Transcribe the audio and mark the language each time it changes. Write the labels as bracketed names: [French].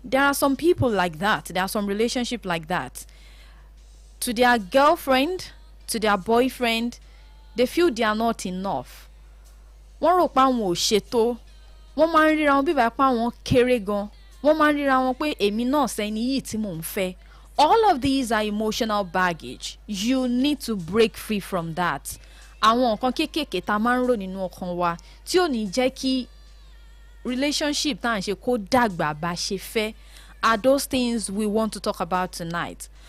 [English] There are some people like that. There are some relationships like that. To their girlfriend, to their boyfriend, they feel they are not enough. [Yoruba] Wọ́n rò pé àwọn ò ṣètò. Wọ́n máa ń ríra wọn bíbá pé àwọn kéré gan. Wọ́n máa ń ríra wọn pé èmi náà sẹ́ni yìí tí mò ń fẹ́. [English] All of these are emotional baggage. You need to break free from that. [Yoruba] Àwọn nǹkan kéékèèké tá a máa ń rò nínú ọkàn wa tí ò ní jẹ́ kí relationship tá à ń ṣe kó dàgbà bá ṣe fẹ́ [English] are those things we want to talk about tonight.